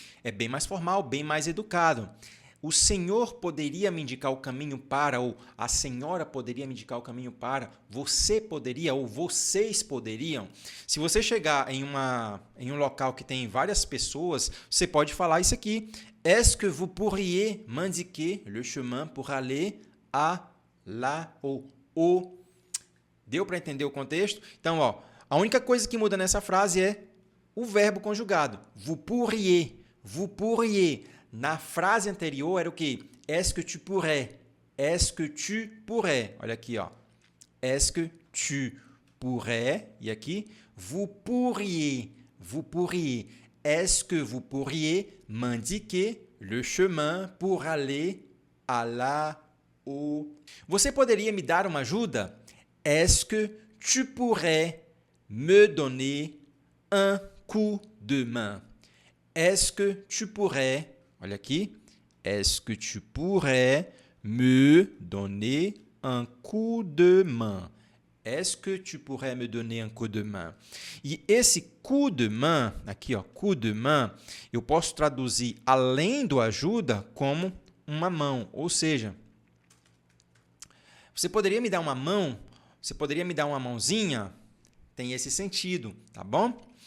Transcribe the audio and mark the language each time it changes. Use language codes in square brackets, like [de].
[pt] É bem mais formal, bem mais educado. O senhor poderia me indicar o caminho para, ou a senhora poderia me indicar o caminho para, você poderia, ou vocês poderiam. Se você chegar em um local que tem várias pessoas, você pode falar isso aqui. [fr] Est-ce que vous pourriez m'indiquer le chemin pour aller à la ou au? [pt] Deu para entender o contexto? Então, ó, a única coisa que muda nessa frase é o verbo conjugado. [fr] Vous pourriez. Vous pourriez. [pt] Na frase anterior era o quê? [fr] Est-ce que tu pourrais? Est-ce que tu pourrais? [pt] Olha aqui, ó. [fr] Est-ce que tu pourrais? [pt] E aqui, [fr] vous pourriez. Vous pourriez. Est-ce que vous pourriez m'indiquer le chemin pour aller à la ou? [pt] Você poderia me dar uma ajuda? [fr] Est-ce que tu pourrais me donner un coup de main? Est-ce que tu pourrais, [pt] olha aqui, [fr] est-ce que tu pourrais me donner un coup de main? Est-ce que tu pourrais me donner un coup de main? [pt] E esse coup de main, aqui, ó, coup de main, eu posso traduzir além do ajuda como uma mão, ou seja, você poderia me dar uma mão? Você poderia me dar uma mãozinha? Tem esse sentido, tá bom?